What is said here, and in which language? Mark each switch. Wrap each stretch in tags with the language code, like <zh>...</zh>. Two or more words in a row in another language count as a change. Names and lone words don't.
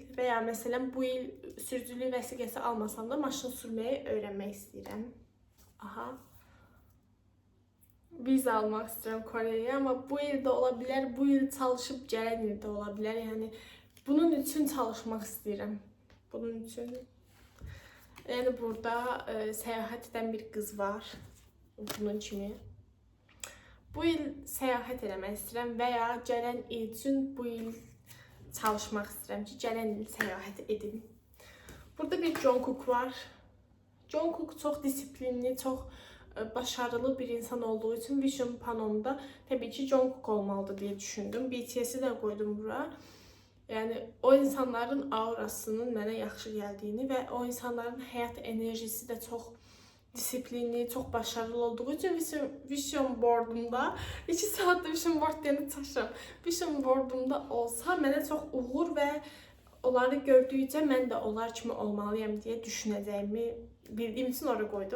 <az>Və ya məsələn bu il sürücülük vəsiqəsi almasam da maşın sürməyi öyrənmək istəyirəm. Aha. Viza almaq istəyirəm Kore'yə, amma bu il də ola bilər, bu il çalışıb gələn il də ola bilər. Yəni bunun üçün çalışmaq istəyirəm.</az> <tr>Bunun için yani burada seyahat eden bir kız var.</tr> <az>Bunun kimi. Bu il seyahat eləmək istəyirəm və ya gələn il üçün bu il çalışmaq istəyirəm ki, gələn il seyahat edim. Burada bir Jungkook var.</az> <tr>Jungkook çox disiplinli, çox başarılı bir insan olduğu için vision panomda tabii ki Jungkook olmalıdır diye düşündüm. BTS'i de koydum buraya.</tr> <az>Yəni o insanların aurasının mənə yaxşı gəldiyini və o insanların həyat enerjisi də çox disiplinli, çox başarılı olduğu üçün</az> <en>vision boardumda</en> <az>2 saatdır</az> <en>vision board</en> <az>deyəndə çaşıram.</az> <en>Vision boardumda</en> <az>olsa mənə çox uğur və onları gördükcə mən də onlar kimi olmalıyam deyə düşünəcəyimi bildiyim üçün oraya qoydum.</az>